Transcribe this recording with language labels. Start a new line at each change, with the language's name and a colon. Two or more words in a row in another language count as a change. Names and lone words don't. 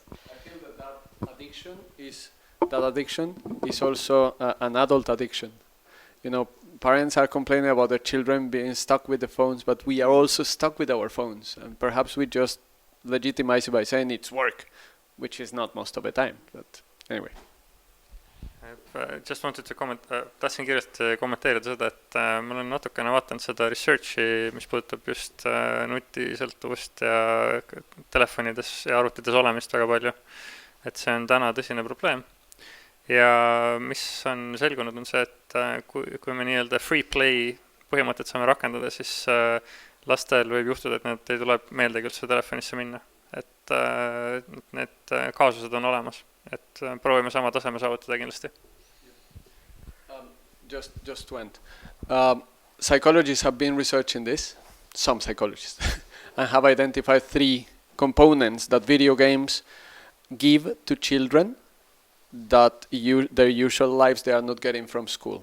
English: I feel that addiction is also an adult addiction. Parents are complaining about their children being stuck with the phones, but we are also stuck with our phones, and perhaps we just legitimize it by saying it's work, which is not most of the time, but anyway. Just wanted to
Estonian: tahtsin kiiresti kommenteerida seda, et ma olen natukene vaatanud seda researchi, mis puudutab just nutisõltuvust ja telefonides ja arvutides olemist väga palju. Et see on täna tõsine probleem. Ja mis on selgunud on see, et kui me nii-öelda
English: free play
Estonian: põhimõtted saame rakendada, siis lastel võib juhtuda, et nad ei tule meeldegi üldse telefonisse minna. Et need kaasused on olemas. Et proovime sama taseme saavutada kindlasti.
English: Just to end. Psychologists have been researching this, some psychologists, and have identified 3 components that video games give to children that their usual lives they are not getting from school.